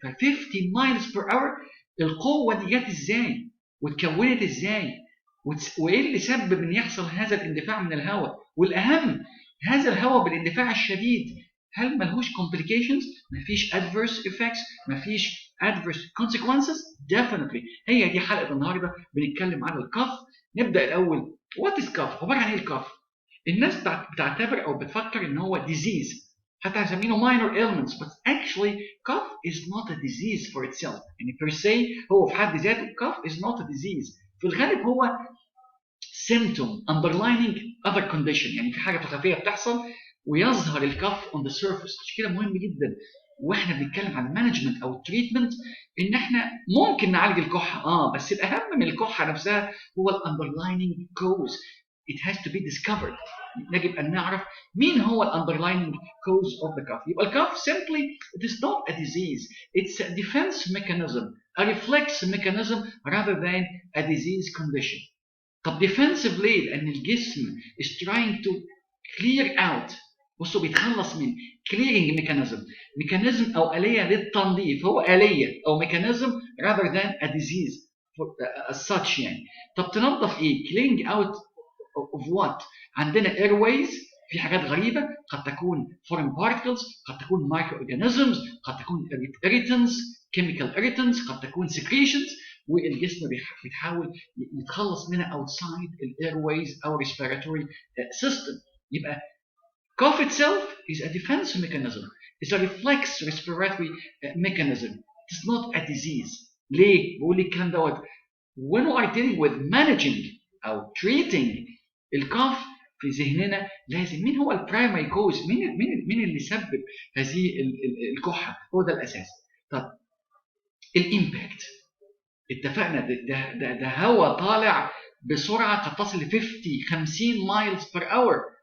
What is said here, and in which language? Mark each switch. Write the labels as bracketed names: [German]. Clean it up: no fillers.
[Arabic] ف 50 miles per hour القوه دي جت ازاي واتكونت ازاي وايه اللي سبب ان يحصل هذا الاندفاع من الهواء، والاهم هذا الهواء بالاندفاع الشديد هل ملهوش complications؟ مفيش adverse effects؟ مفيش [English] adverse consequences؟ [Arabic] definitely. هي دي حلقة النهاردة بنتكلم عن الكف. نبدأ الأول [English] what is cough؟ [Arabic] عبارة عن ايه الكف؟ الناس بتعتبر أو بتفكر إن هو [English] disease، [Arabic] حتى هنسميه [English] minor ailments but actually cough is not a disease for itself. [Arabic] يعني per se هو في حد ذاته [English] cough is not a disease. [Arabic] في الغالب هو [English] symptom underlining other condition، [Arabic] يعني في حاجة خفية بتحصل ويظهر الكف [English] on the surface. [Arabic] عشان كده مهم جدا واحنا بنتكلم عن مانجمنت او تريتمنت ان احنا ممكن نعالج الكحه بس الاهم من الكحه نفسها هو الاندرلايننج كوز. [English] it has to be discovered. [Arabic] يجب ان نعرف مين هو الاندرلايننج [English] cause of the cough. [Arabic] يبقى الكف [English] simply it is not a disease, it's a defense mechanism, a reflex mechanism rather than a disease condition. طب defensive [Arabic] ليه؟ لأن الجسم [English] is trying to clear out. [Arabic] بصوا بيتخلص من clearing mechanism أو آلية للتنظيف. هو آلية أو [English] mechanism rather than a disease as such يعني. [Arabic] طب تنظف إيه؟ [English] clearing out of what؟ [Arabic] عندنا airways في حاجات غريبة قد تكون foreign particles، قد تكون microorganisms، قد تكون irritants chemical irritants، قد تكون secretions والجسم بيحاول يتخلص منها [English] outside the airways [Arabic] أو respiratory system. [English] يبقى cough itself is a defense mechanism, it's a reflex respiratory mechanism, it's not a disease. [Arabic] ليه؟ بقول لك الكلام دوت [English] when we are dealing with managing [Arabic] أو treating الكاف في ذهننا لازم مين هو البرايمري كوز، مين اللي سبب هذه الكحة، هو ده الأساس. طب الإمباكت اتفقنا ده هواء طالع بسرعه قد تصل ل 50 مايلز بير اور.